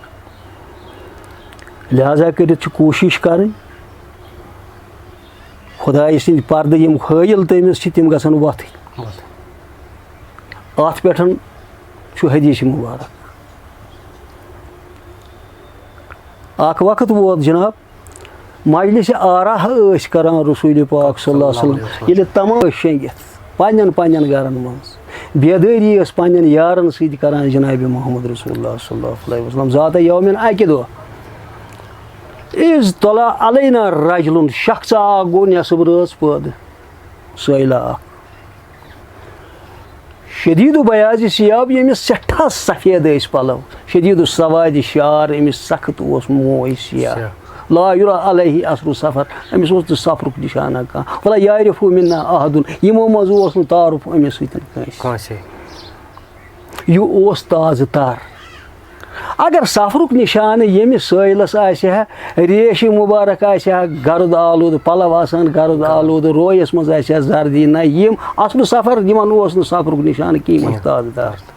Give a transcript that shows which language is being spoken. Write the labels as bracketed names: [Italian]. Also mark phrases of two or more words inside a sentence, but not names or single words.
[Kashmiri] لہٰذا کٔرِتھ چھِ کوٗشِش کرٕنۍ خۄدایہِ سٕنٛدۍ پردٕ یِم ہٲیِل تٔمِس چھِ تِم گژھن وۄتھٕنۍ اَتھ پٮ۪ٹھ چھُ حدیٖث مُبارک اکھ وقت ووت جناب مجلسِ آرا ٲسۍ کران رسوٗلِ پاک [Arabic] صلی اللہ علیہ وسلم [Kashmiri] ییٚلہِ تمام ٲسۍ شیٚنگِتھ پننٮ۪ن پننٮ۪ن گرن منٛز بیدٲری ٲس پننٮ۪ن یارن سۭتۍ کران جنابِ محمد رسول اللہ [Arabic] صلی اللہ علیہ وسلم ذاتہ یومِن [Kashmiri] اکہِ دۄہ [Arabic] اِذ طلع علینا رجلُن [Kashmiri] شخصا اکھ گوٚو نٮ۪صٕب رٲژ پٲدٕ سٲیلہ اکھ [Arabic] شدیٖد بیاضِ ثِیاب [Kashmiri] ییٚمِس سٮ۪ٹھاہ سفید ٲسۍ پلو [Arabic] شدیٖد سوادِ [Kashmiri] شعار أمِس سخت اوس موے سِیاہ [Arabic] لا یُرا علیہ اثرُ سفر [Kashmiri] أمِس اوس نہٕ سفرُک نِشانہ کانٛہہ [Arabic] ولا یعرفُ منا احدُن [Kashmiri] یِمو منٛز اوس نہٕ تعارُف أمِس سۭتۍ کٲنٛسہِ یہِ اوس تازٕ تر اگر سفرُک نِشانہٕ ییٚمِس سٲیلس آسہِ ہا ریشہِ مُبارک آسہِ ہا گرد آلوٗدٕ پلو آسان گرد آلوٗدٕ رویس منٛز آسہِ ہا زردی نہ یِم اصلہِ سفر یِمن اوس نہٕ سفرُک نِشانہٕ کِہیٖنۍ یِم ٲسۍ تازٕ تر